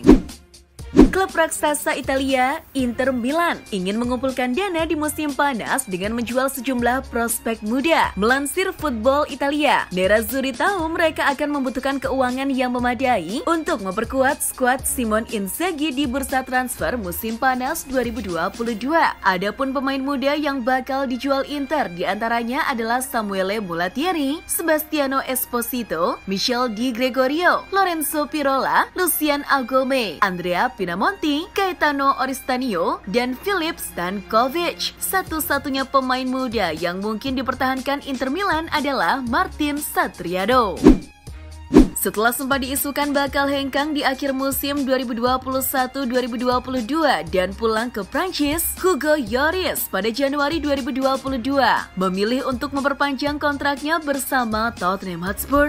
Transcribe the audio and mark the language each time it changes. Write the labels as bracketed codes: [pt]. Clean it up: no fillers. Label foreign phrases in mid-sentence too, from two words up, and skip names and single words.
[id] Klub raksasa Italia, Inter Milan, ingin mengumpulkan dana di musim panas dengan menjual sejumlah prospek muda. Melansir Football Italia, Nerazzurri tahu mereka akan membutuhkan keuangan yang memadai untuk memperkuat skuad Simone Inzaghi di bursa transfer musim panas 2022. Adapun pemain muda yang bakal dijual Inter diantaranya adalah Samuele Mulattieri, Sebastiano Esposito, Michel Di Gregorio, Lorenzo Pirola, Lucian Agome, Andrea Pinamonti, Gaetano Oristanio, dan Filip Stankovic. Satu-satunya pemain muda yang mungkin dipertahankan Inter Milan adalah Martin Satriano. Setelah sempat diisukan bakal hengkang di akhir musim 2021-2022 dan pulang ke Prancis, Hugo Lloris pada Januari 2022 memilih untuk memperpanjang kontraknya bersama Tottenham Hotspur.